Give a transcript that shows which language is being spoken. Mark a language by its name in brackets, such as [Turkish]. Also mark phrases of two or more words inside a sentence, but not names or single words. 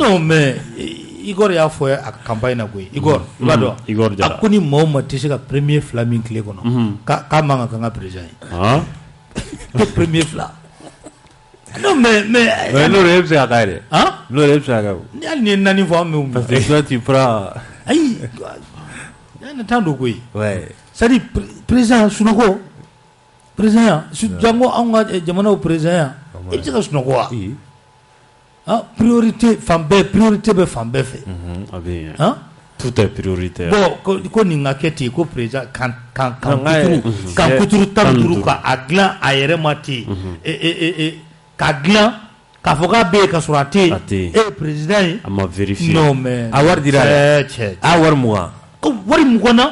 [French] non mais [Bambara] Igor y'a fɔ a campagne na koyi Igor i b'a dɔn a ko ni maa o maa tɛ se ka premier 2 min tile kɔnɔ k'a man kan ka président ye ko premier 2 [French] non mais [Bambara] n'o de e bɛ se ka k'a ye dɛ n'o de e bɛ se ka k'a ye hali ni ye 4 fɔ an bɛ [French] parce que toi tu prends [Bambara] ayi ne t'an don koyi [French] c'est à dire [Bambara] président sunɔgɔ président jango anw ka jamanaw président yan i bɛ se ka sunɔgɔ wa priorité bɛ fan bɛɛ fɛ [French] tout est prioritaire [Bambara] bon ko nin ka kɛ ten ko président kan kuturu 15 k'a dilan a yɛrɛ ma ten k'a dilan k'a fɔ k'a bɛ yen ka sɔrɔ a tɛ yen e ye président ye a ma vérifier [French] non mais [Bambara] a wari dira cɛ a wari mugan ko wari mugan na